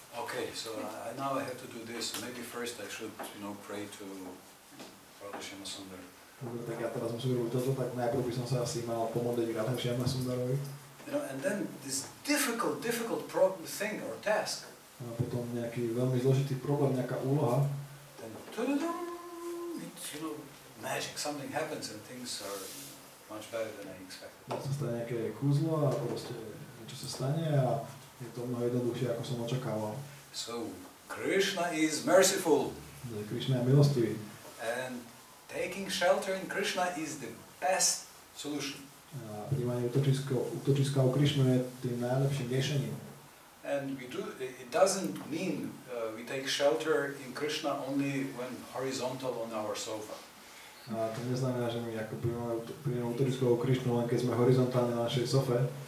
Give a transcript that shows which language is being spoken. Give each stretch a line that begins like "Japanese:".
English: Okay, so now I have to do this. So maybe first I should, pray to Prabhu Sundar.
Slovak: Dobre, tak ja teraz musím robiť toto, tak najprv by som sa asi mal pomodliť Radha Shyama Sundarovi.
English: And then this difficult thing or task.
Slovak: A potom nejaký veľmi zložitý problém, nejaká úloha.
English: Then, it's, magic. Something happens and things are much better than I expected.
Slovak: Sa stane nejaké kúzlo a proste niečo sa stane a je to mnoho jednoduchšie, ako som očakával.
English: So, Krishna is merciful.
Slovak: Krishna je milostivý.
English: And taking shelter in Krishna is the best solution.
Slovak: A príjmanie útočiska u Krišnu je tým najlepším riešením.
English: And it doesn't mean we take shelter in Krishna only when horizontal on our sofa.
Slovak: A to neznamená, že my ako príjmame útočisko u Krišnu len keď sme horizontálne na našej sofe.